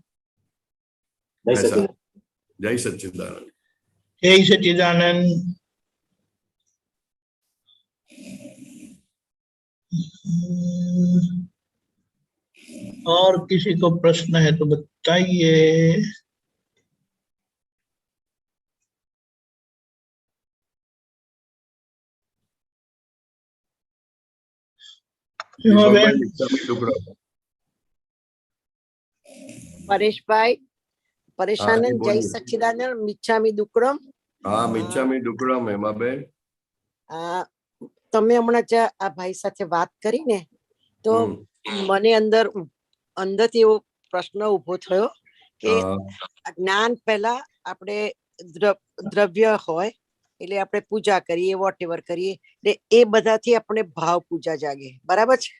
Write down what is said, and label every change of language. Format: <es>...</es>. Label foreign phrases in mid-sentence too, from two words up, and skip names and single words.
<hi>जय ऐसा। सच्चिदानंद। जय सच्चिदानंद। जय सच्चिदानंद। और किसी को प्रश्न है तो बताइए।</hi> <gu>પરેશભાઈ પરેશાનંદ જય બોલીએ. સચ્ચિદાનંદ મિચ્છામી દુક્કડમ.</gu> <hi>हाँ, मिच्छामी डुक्कड़म हेमाबेन।</hi> <gu>તમે હમણાં આ ભાઈ સાથે વાત કરી ને, તો મને અંદરથી એવો પ્રશ્ન ઉભો થયો કે જ્ઞાન પહેલા આપણે દ્રવ્ય હોય એટલે આપણે પૂજા કરીએ,</gu> <en>what ever</en> <gu>કરીએ, એટલે એ બધાથી આપણે ભાવ પૂજા જાગે, બરાબર છે?</gu>